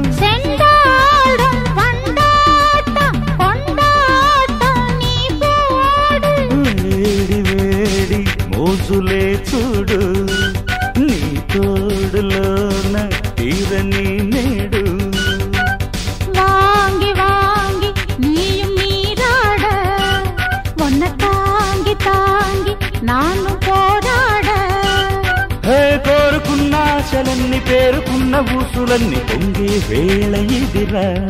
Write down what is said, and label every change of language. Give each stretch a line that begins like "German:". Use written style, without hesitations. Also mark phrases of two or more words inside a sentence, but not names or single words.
Tamil: செண்டாடும் வண்டாட்டம் கொண்டாட்டம் நீ போடு.
Telugu: వేడి వేడి మోజులే చూడు, నీ తోడులోన తీరని నేడు.
Tamil: வாங்கி வாங்கி நீயும் நீராட, ஒன்ன தாங்கி தாங்கி நானும் போராட.
Telugu: కోరుకున్న ఆశలన్నీ పేరుకున్న ఊసులన్నీ పొంగే వేళ ఇదిరా.